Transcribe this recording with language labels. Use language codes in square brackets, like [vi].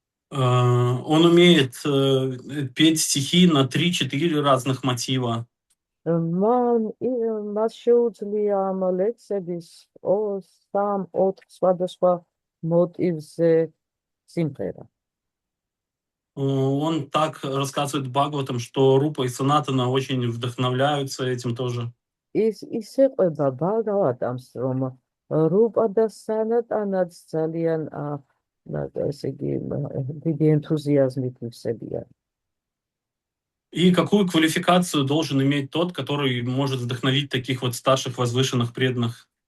[ru] Он умеет петь стихи на 3-4 разных мотива. [ka] მას შეუძლია ამ ლექსების 3-4 სხვადასხვა მოტივზე სიმღერა. [ru] Он так рассказывает Бхагаватам, что Рупа и Санатана очень вдохновляются этим тоже. [ka] ის ეყვება ბაგავატამს, რომ რუპა და სანატანაც ძალიან ესე იგი დიდი ენთუზიაზმით ივსებიან. [ru] И какую квалификацию должен иметь тот, который может вдохновить таких вот старших возвышенных преданных?